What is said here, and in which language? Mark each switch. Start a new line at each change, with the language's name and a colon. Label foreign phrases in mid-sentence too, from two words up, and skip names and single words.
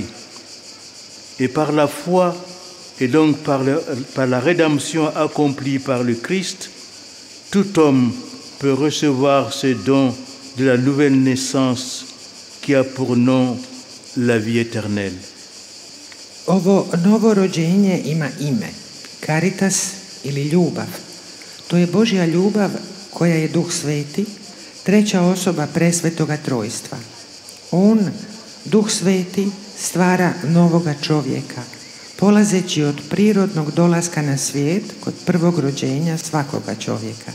French: Et par la foi, et donc par la rédemption accomplie par le Christ, tout homme peut recevoir ce don de la nouvelle naissance qui a pour nom la vie éternelle.
Croatian: Ovo novo rođenje ima ime, Caritas ili ljubav. To je Božja ljubav koja je Duh Sveti, treća osoba presvetoga trojstva. On, Duh Sveti, stvara novoga čovjeka, polazeći od prirodnog dolaska na svijet kod prvog rođenja svakoga čovjeka.